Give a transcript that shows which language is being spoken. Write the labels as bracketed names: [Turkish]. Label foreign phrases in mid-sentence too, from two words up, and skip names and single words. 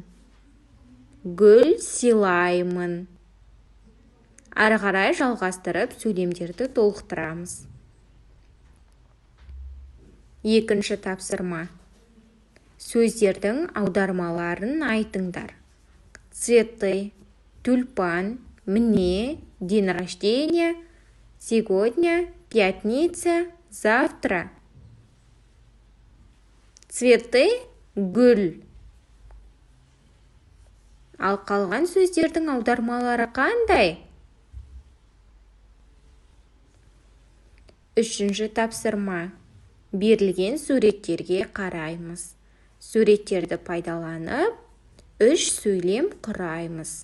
[Kazakh] Гүл сыйлаймын. Ары қарай жалғастырып, сөйлемдерді толықтырамыз. Екінші тапсырма. Сөздердің аудармаларын айтыңдар. [Russian] Цветы, тюльпан, мне, день рождения, сегодня, пятница, завтра. [Kazakh] Цветы, гүл. Ал қалған сөздердің аудармалары қандай? Үшінші тапсырма. Берілген суреттерге қараймыз. Суреттерді пайдаланып, 3 сөйлем құраймыз.